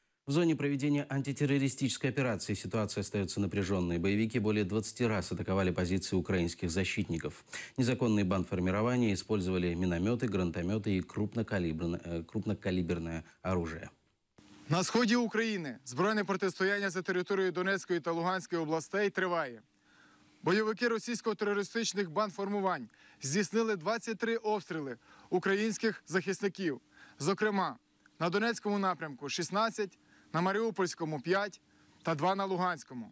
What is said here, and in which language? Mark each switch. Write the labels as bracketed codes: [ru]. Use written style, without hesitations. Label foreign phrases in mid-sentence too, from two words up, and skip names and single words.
[ru] В зоне проведения антитеррористической операции ситуация остается напряженной. Боевики более 20 раз атаковали позиции украинских защитников. Незаконные бандформирования использовали минометы, гранатометы и крупнокалиберное оружие. [uk] На сході України збройне протистояння за територією Донецької та Луганської областей триває. Бойовики російсько-терористичних бандформувань здійснили 23 обстріли українських захисників. Зокрема, на Донецькому напрямку – 16, на Маріупольському – 5 та 2 на Луганському.